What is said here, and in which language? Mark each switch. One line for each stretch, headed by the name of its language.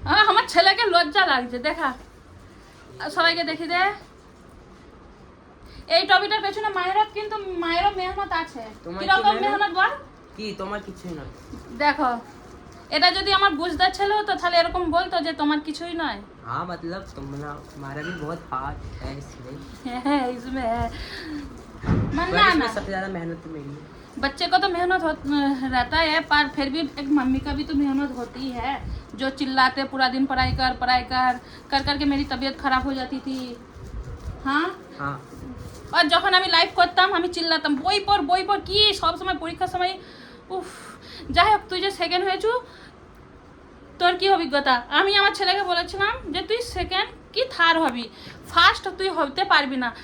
Bangla: আমার ছেলেকে লজ্জা লাগছে, দেখা সবাইকে দেখি দে। এই ট্রফিটার পেছনে মায়েরও মেহনত আছে। কিরকম মেহনত বল? কি তোমার কিছুই নয়? দেখো, এটা যদি আমার বুঝদার ছেলে হতো তাহলে এরকম বলতো যে তোমার কিছুই নয়।
Hindi: हाँ मतलब तुम्हारा भी बहुत हाथ है इसमें। इसमें है पर ना इसमें ना, सबसे ज्यादा मेहनत तो मेरी है। बच्चे को तो मेहनत रहता है, पर फिर भी एक मम्मी का भी तो मेहनत होती है। जो चिल्लाते पूरा दिन पढ़ाई कर करके मेरी तबीयत खराब हो जाती थी। हाँ हाँ
Bangla: আর যখন আমি লাইভ করতাম আমি চিল্লাতাম বই পড় কি সব সময় পরীক্ষার সময়। উফ, যাই হোক, তুই যে সেকেন্ড হয়েছু, তোর কি অভিজ্ঞতা? আমি আমার ছেলেকে বলেছিলাম যে তুই সেকেন্ড কি থার্ড হবি, ফার্স্ট তুই হতে পারবি না।